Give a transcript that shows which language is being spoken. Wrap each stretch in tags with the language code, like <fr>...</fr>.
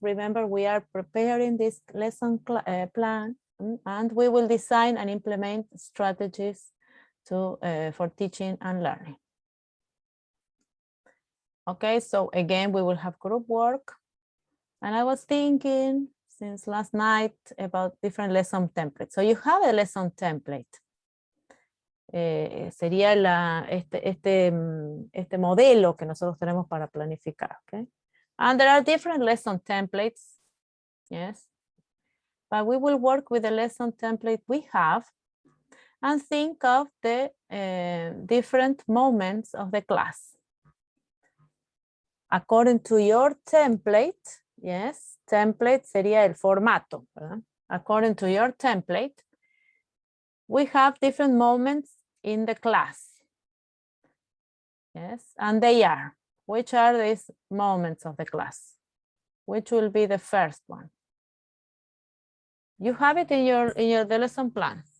<en>Remember, we are preparing this lesson plan, and we will design and implement strategies for teaching and learning. Okay, so again, we will have group work. And I was thinking since last night about different lesson templates. So you have a lesson template.</en> <es>Sería este modelo que nosotros tenemos para planificar.</es> <en>Okay? And there are different lesson templates. Yes. But we will work with the lesson template we have and think of the different moments of the class. According to your template, yes, template</en> <es>sería el formato, ¿verdad?</es> <en>According to your template, we have different moments in the class. Yes, and they are, which are these moments of the class? Which will be the first one? You have it in your the lesson plan.</en>